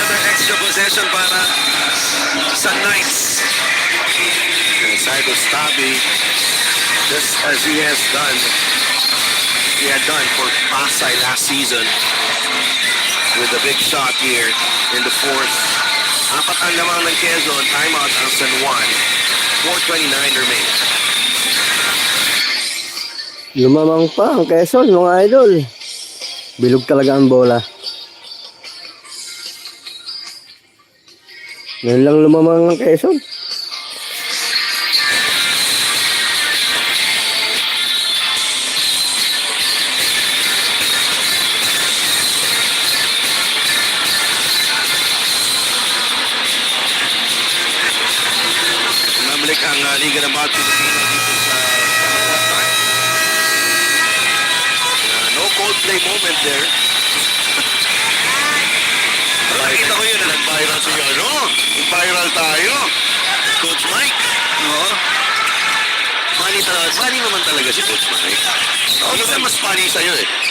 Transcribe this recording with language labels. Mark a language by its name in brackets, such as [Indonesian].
[English] Another extra possession [Filipino] para sa [English] Knights. Cyrus Tabi, just as he had done for Pasay last season with a big shot here in the fourth. [Filipino] Apat ang lamang ng Quezon, timeout ang San Juan, 4:29 remaining. Lumamang pa ang Quezon, mga idol. Bilog talaga ang bola. Ngayon lang lumamang ang Quezon. Namalik ang Liga ng Bawat Pilipino dito sa Panawasan. [English] No cold play moment there. [Filipino] Nakita ko yun. Nag-viral si ano? Viral tayo. Coach Mike. Oo. Funny naman talaga si Coach Mike. Kasi mas funny sa'yo eh.